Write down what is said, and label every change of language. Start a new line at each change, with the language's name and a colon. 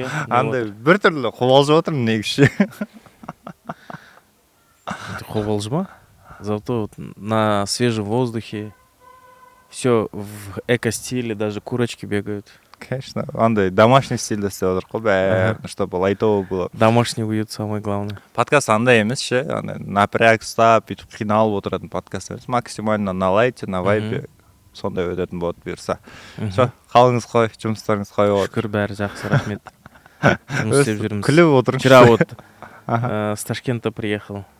Kazakh: Андай бір түрлі қобалжып отырмын негізше. Қобалжыма?
Russian: Зато на свежем воздухе, все в эко-стиле, даже курочки бегают. Конечно,
Kazakh: андай домашний стильде істеп отыр ғой, бәрін,
Russian: чтобы лайтово было. Домашний уют самое главное.
Kazakh: Подкаст андай емес ше,
Russian: напряг
Kazakh: ұстап, бүйтіп қиналып отыратын подкаст емес.
Russian: Максимально на лайте, на вайпе
Kazakh: сондай өтетін болады бұйырса.
Russian: Все,
Kazakh: қалыңыз қой, жұмыстарыңыз қой болады. Шүкір, бәрі жақсы, рахмет. Жұмыс істеп жүрміз. Күліп отырыңыз.
Russian: Вчера вот с Ташкента приехал.